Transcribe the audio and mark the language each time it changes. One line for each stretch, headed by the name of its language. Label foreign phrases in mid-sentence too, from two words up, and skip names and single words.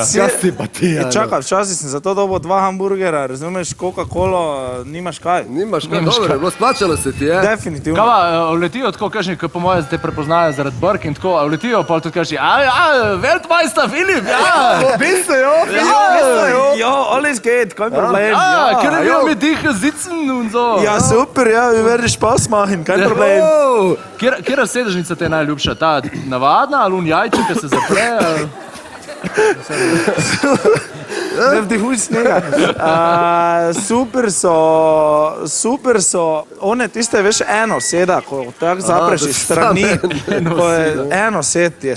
Slovenian: Kaj si pa ti, ja? Čakaj, včasih sem za to dobil 2 hamburgera, razumeš, Coca-Colo, nimaš kaj. Nimaš kaj, dobro, je bilo splačalo se ti, je? Definitivno. Kava, uletijo tako, kažni, ko po moje te prepoznajo zaradi brk in tako, a uletijo, pa tudi kažni, Weltmeister Filip, Biste jo,
German: Ja, alles geht, kein Problem. können wir mit dich sitzen und so. Ja, super, ja, wir werden Spaß machen, kein Problem.
Slovenian: Kjera sedežnica te je najljubša? Ta navadna ali jajče, ki se zapre? Ne vdihuj snega. Super so, one tiste, veš, eno seda, ko tako zapreš iz strani, ko je eno sed, je